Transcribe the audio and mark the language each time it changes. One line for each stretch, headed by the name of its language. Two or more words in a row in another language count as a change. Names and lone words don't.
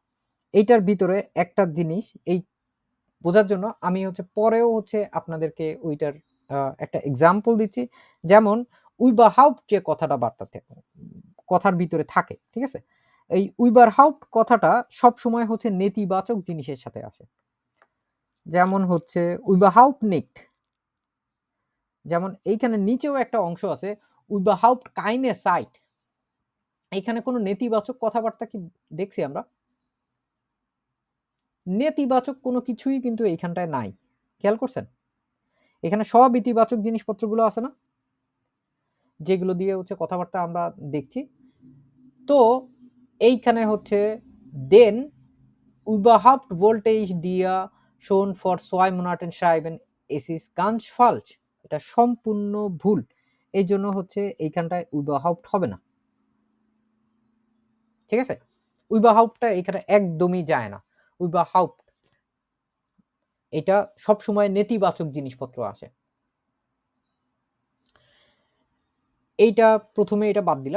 Bangla: এইটার ভিতরে একটা জিনিস এই বোঝার জন্য আমি হচ্ছে পরেও হচ্ছে আপনাদেরকে ওইটার একটা এক্সাম্পল দিচ্ছি। যেমন überhaupt যে কথাটা কথার ভিতরে থাকে, ঠিক আছে? এই überhaupt কথাটা সবসময় হচ্ছে নেতিবাচক জিনিসের সাথে আসে। যেমন হচ্ছে
German: überhaupt nicht,
Bangla: যেমন এইখানে নিচেও একটা অংশ আছে
German: überhaupt keine Zeit।
Bangla: এইখানে কোনো নেতিবাচক কথাবার্তা কি দেখছি আমরা? নেতিবাচক কোনো কিছুই কিন্তু এইখানটায় নাই। খেয়াল করছেন? এখানে সব ইতিবাচক জিনিসপত্রগুলো আছে না? যেগুলো দিয়ে হচ্ছে কথাবার্তা আমরা দেখছি। তো এইখানে হচ্ছে দেন
German: überhaupt wollte ich dir schon vor 2 Monaten schreiben, es ist ganz falsch।
Bangla: এটা সম্পূর্ণ ভুল। এইজন্য হচ্ছে এইখানটায় überhaupt হবে না। ঠিক আছে? überhaupt টা এখানে একদমই যায় না। überhaupt এটা সবসময় নেতিবাচক জিনিসপত্র আসে। এইটা ১ম এ এটা বাদ দিলাম।